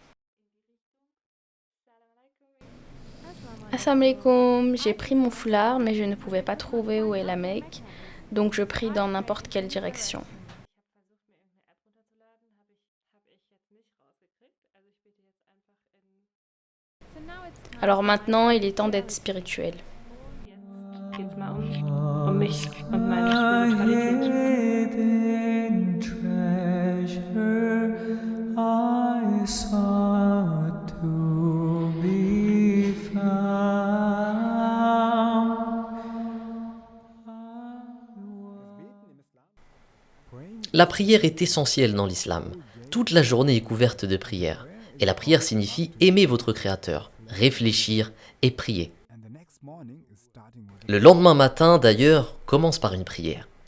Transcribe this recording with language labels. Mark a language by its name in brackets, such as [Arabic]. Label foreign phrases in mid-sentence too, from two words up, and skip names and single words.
[Arabic] السلام عليكم, [French] j'ai pris mon foulard mais je ne pouvais pas trouver où est la Mecque, donc je prie dans n'importe quelle direction. Alors maintenant, il est temps d'être spirituel. [German] Geht's mal um mich und meine Spiritualität. [English] Hidden treasure I sought to be found. [French] La prière est essentielle dans l'islam. Toute la journée est couverte de prières. Et la prière signifie aimer votre Créateur, réfléchir et prier. Le lendemain matin, d'ailleurs, commence par une prière.